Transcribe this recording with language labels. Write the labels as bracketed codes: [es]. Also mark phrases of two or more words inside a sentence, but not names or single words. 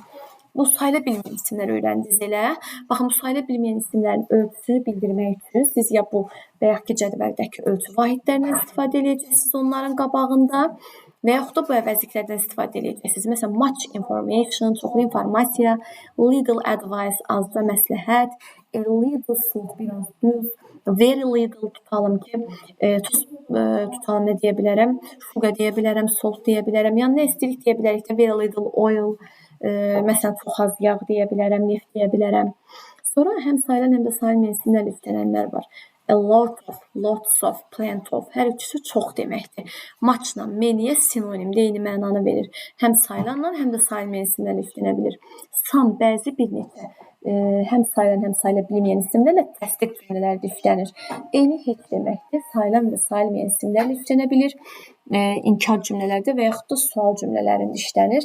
[az] Bu sayıla bilməyən isimləri öyrəndiniz elə. Baxın, bu sayıla bilməyən isimlərin ölçüsünü bildirmək üçün siz ya bu bayaqki cədvəldəki ölçü vahidlərindən istifadə edəcəksiniz onların qabağında və yaxud da bu əvəzliklərdən istifadə edəcəksiniz. Məsələn, [en] much information, [az] çoxlu informasiya, [en] little advice, [az] azca məsləhət, [en] a little salt, [az] biraz duz, [en] very little [az] tutalım ki, tutalım nə deyə bilərəm, sugar deyə bilərəm, salt deyə bilərəm, yəni nə istəyirik deyə bilərik də, [en] very little oil, [az] məsələn, çox az yağ deyə bilərəm, neft deyə bilərəm. Sonra həm sayılan, həm də sayılmayan isimlərlə üstlənənlər var. [en] A lot of, lots of, plenty of. [az] Hər üçüsü çox deməkdir. Muchla many'yə sinonimdir, eyni mənanı verir. Həm sayılanla, həm də sayılmayan isimlərlə üstlənə bilir. Some, bəzi, bir neçə. Həm sayılan, həm sayıla bilməyən isimlərlə təsdiq cümlələrdə üstlənir. Eyni heç deməkdir. Sayılan və sayılmayan isimlərlə üstlənə bilir. İnkar cümlələrdə və yaxud da sual cümlələrində işlənir.